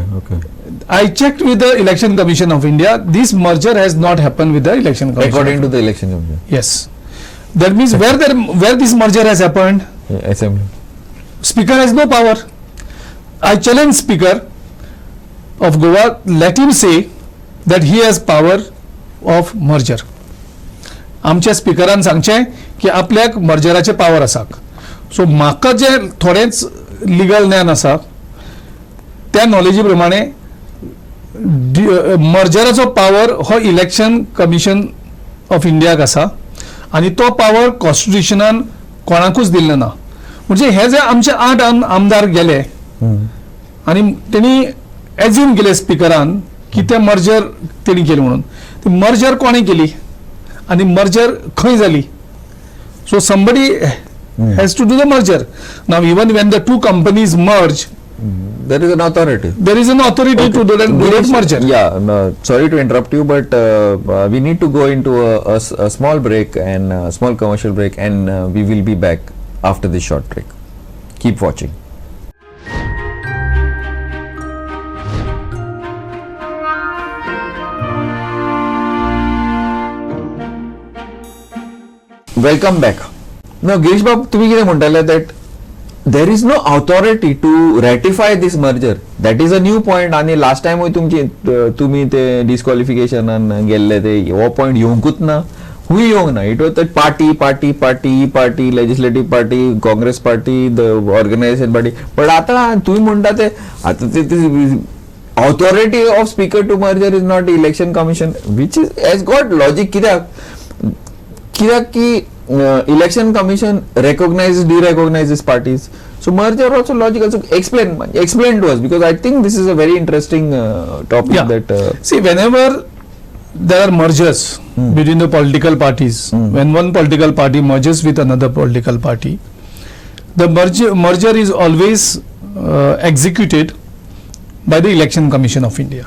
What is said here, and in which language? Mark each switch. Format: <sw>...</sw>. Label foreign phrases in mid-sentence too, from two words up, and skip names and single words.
<en>I checked with the Election Commission of India. This merger has not happened with the Election Commission. According to the Election Commission. Yes. That means where this merger has happened? Assembly. Speaker has no power. I challenge Speaker of Goa, let him say that he has power of merger.</en> <kok>आमच्या स्पिकरान सांगचें की आपल्याक मर्जराचे पावर आसा. सो म्हाका जे थोडेंच लिगल ज्ञान आसा त्या नॉलेजी प्रमाणे मर्जराचो पावर हो इलेक्शन कमिशन ऑफ इंडियाक आसा आनी तो पावर कॉन्स्टिट्युशनान कोणाकूच दिल्लो ना. म्हणजे हे जे आमचे 8 आमदार गेले आनी तेणी एज्यूम केले स्पिकरान की ते मर्जर तेणी केली म्हणून. ती मर्जर कोणी केली आणि मर्जर खंय जाली?</kok> <en>सो somebody has to do the merger. Now even when the two companies merge, there is an authority. There is an authority to do that merger. Yeah, no, sorry to interrupt you, but we need to go into a small break and small commercial break, and we will be back after this short break. Keep watching. Welcome back. Now, Girish Babu,</en> <kok>तुम्ही कितें म्हणटाले</kok> <en>that there is no authority to ratify this merger. That is a new point. आणि last time</en> <kok>तुम्ही ते</kok> <en>disqualification</en> <kok>गेल्ले ते हो</kok> <en>point</en> <kok>येवंकूच ना. Who येवंक ना?</kok> <en>It was that party, legislative party, Congress party, the organization party. But</en> <kok>आता तुम्ही म्हणता ते आता ते</kok> <en>authority of speaker to merger is not election commission, which has got logic.</en> <kok>कित्याक की</kok> <en>election commission recognizes, derecognizes parties. So merger also logical. So explain to us, because I think this is a very interesting topic. Yeah. That see, whenever there are mergers between the political parties, when one political party merges with another political party, the merger is always executed by the Election Commission of India.</en>